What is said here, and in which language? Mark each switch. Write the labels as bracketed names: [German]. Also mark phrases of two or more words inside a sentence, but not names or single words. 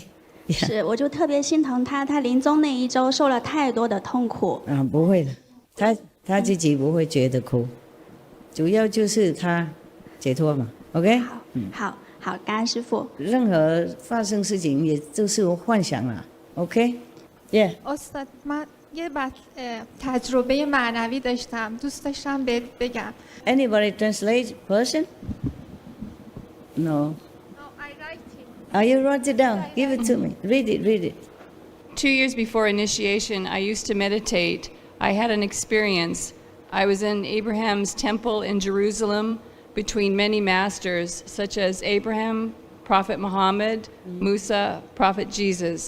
[Chinese] 是，我就特别心疼他，他临终那一周受了太多的痛苦。不会的，他自己不会觉得苦，主要就是他解脱嘛 ，OK。好，感恩师父。任何发生事情也就是幻想啦 ， [English] OK。Yeah。 [Persian] استاد من یه تجربه معنوی داشتم دوست داشتم بگم. [English] Anybody translate person? No. No, I write it. You write it down. Give it to me. Read it. 2 years before initiation, I used to meditate. I had an experience. I was in Abraham's temple in Jerusalem between many masters, such as Abraham, Prophet Muhammad, Musa, Prophet Jesus.